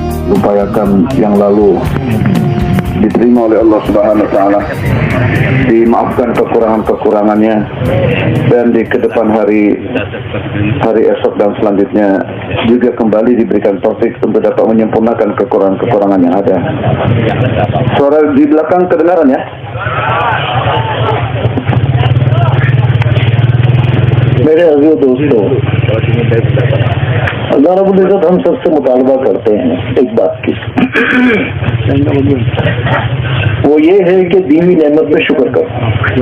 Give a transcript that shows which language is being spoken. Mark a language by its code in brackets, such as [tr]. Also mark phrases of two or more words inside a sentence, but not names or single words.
[id] upayakan yang lalu diterima oleh [ar] الله سبحانه وتعالى, [id] dimaafkan kekurangan-kekurangannya, dan di kedepan hari esok dan selanjutnya juga kembali diberikan taufik untuk dapat menyempurnakan kekurangan-kekurangan yang ada. Suara di belakang kedengaran ya? [ur] میرے عزیز دوستوں، اللہ رب العزت ہم سب سے مطالبہ کرتے ہیں ایک بات کی، وہ یہ ہے کہ دینی نعمت میں شکر کرو.